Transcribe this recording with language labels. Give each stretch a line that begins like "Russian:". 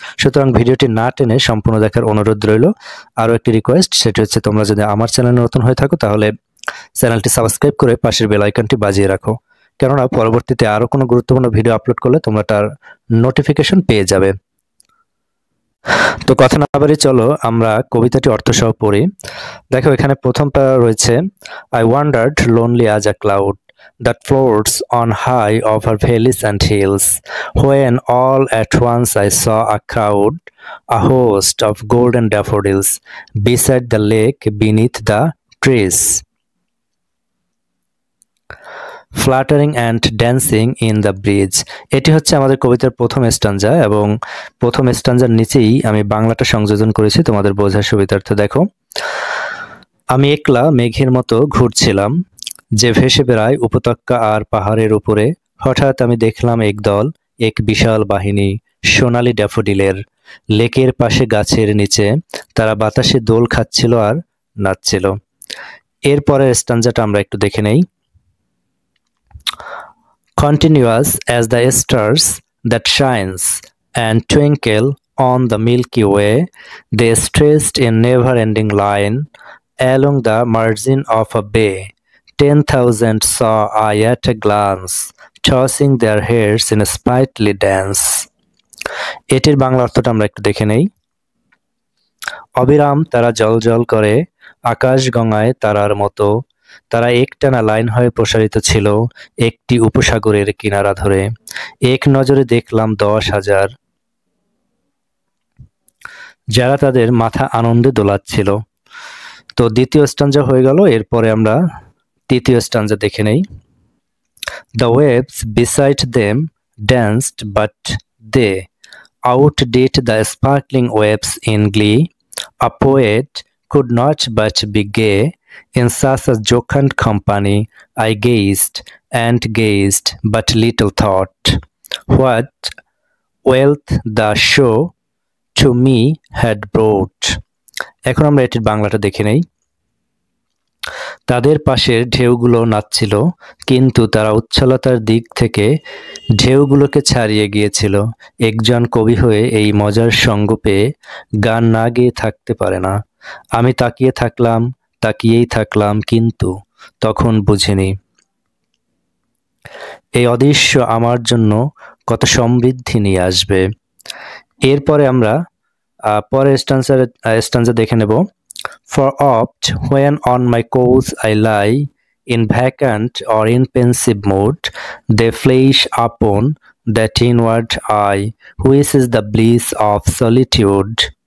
Bangla: সুতরাং ভিডিওটি না টেনে সম্পূর্ণ দেখার অনুরোধ রইল। আরও একটি রিকোয়েস্ট, সেটি হচ্ছে তোমরা যদি আমার চ্যানেলে নতুন হয়ে থাকো তাহলে চ্যানেলটি সাবস্ক্রাইব করে পাশের বেল আইকনটি বাজিয়ে রাখো, কেননা পরবর্তীতে আরও কোনো গুরুত্বপূর্ণ ভিডিও আপলোড করলে তোমরা তার নোটিফিকেশন পেয়ে যাবে। তো কথা না বাড়িয়ে চলো আমরা কবিতাটি অর্থসহ পড়ি। দেখো, এখানে প্রথম প্যারা রয়েছে,
English: I wandered lonely as a cloud that floats on high over valleys and hills, when all at once I saw a crowd, a host of golden daffodils, beside the lake beneath the trees, fluttering and dancing in the breeze.
Bangla: এটি হচ্ছে আমাদের কবিতার প্রথম স্ট্যাঞ্জা এবং প্রথম স্ট্যাঞ্জার নিচেই আমি বাংলাটা সংযোজন করেছি তোমাদের বোঝার সুবিধার্থে। দেখো, আমি একলা মেঘের মতো ঘুরছিলাম, যে ভেসে বেড়ায় উপত্যকা আর পাহাড়ের উপরে। হঠাৎ আমি দেখলাম এক বিশাল বাহিনী সোনালি ড্যাফোডিলের। লেকের পাশে গাছের নিচে তারা বাতাসে দোল খাচ্ছিল আর নাচছিল। এরপরের স্ট্যাঞ্জাটা আমরা একটু দেখে নেই।
English: Continuous as the stars that shines and twinkle on the Milky Way, they stretched in never-ending line along the margin of a bay. 10,000 saw I at a glance, tossing their heads in a sprightly dance.
Bangla: এটির বাংলা অর্থটা আমরা একটু দেখে নেই। অবিরাম তারা জ্বলজ্বল করে আকাশ গঙ্গায় তারার মতো, তারা একটানা লাইন হয়ে প্রসারিত ছিল একটি উপসাগরের কিনারা ধরে। এক নজরে দেখলাম 10,000, যারা তাদের মাথা আনন্দে দোলাচ্ছিল। তো দ্বিতীয় স্ট্যাঞ্জা হয়ে গেল, এরপরে আমরা তৃতীয় স্ট্যাঞ্জা দেখে নেই।
English: The waves beside them danced, but they outdid the sparkling waves in glee. A poet could not but be gay in such a jocund company. I gazed and gazed, but little thought what wealth the show to me had brought.
Bangla: এখন আমরা এটির বাংলাটা দেখে নেই। তাদের পাশের ঢেউগুলো নাচছিল, কিন্তু তারা উচ্ছলতার দিক থেকে ঢেউগুলোকে ছাড়িয়ে গিয়েছিল। একজন কবি হয়ে এই মজার সঙ্গ পেয়ে গান না গেয়ে থাকতে পারে না। আমি তাকিয়েই থাকলাম, কিন্তু তখন বুঝিনি এই অদৃশ্য আমার জন্য কত সমৃদ্ধি নিয়ে আসবে। এরপরে আমরা পরের স্ট্যাঞ্জা দেখে নেব।
English: For oft when on my couch I lie, in vacant or in pensive mood, they flash upon that inward eye, which is the bliss of solitude.